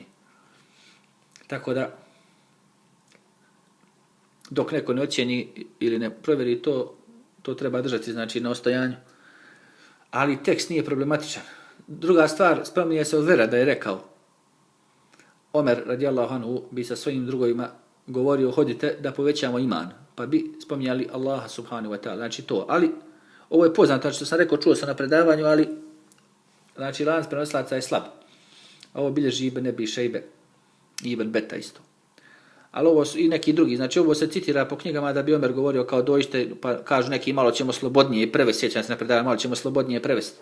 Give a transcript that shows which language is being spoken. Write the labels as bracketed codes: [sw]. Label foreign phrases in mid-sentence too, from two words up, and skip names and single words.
[bs] Tako da, dok neko ne ocijeni ili ne provjeri to treba držati, znači, na ostojanju. Ali tekst nije problematičan. Druga stvar, spominje se od Vera da je rekao, Omer [ar] رضي الله عنه [bs] bi sa svojim drugovima govorio, hodite da povećamo iman, pa bi spominjali Allaha [ar] سبحانه وتعالى, [bs] znači to. Ali, ovo je poznato, znači što sam rekao, čuo sam na predavanju, ali, znači, lanac prenosilaca je slab. Ovo bilježi Ibn Ebi Šejbe i Ibn Beta isto. Ali ovo su i neki drugi, znači ovo se citira po knjigama da bi Omer govorio kao dođite, pa kažu neki malo ćemo slobodnije prevesti, sjećam se na predavanju, malo ćemo slobodnije prevesti.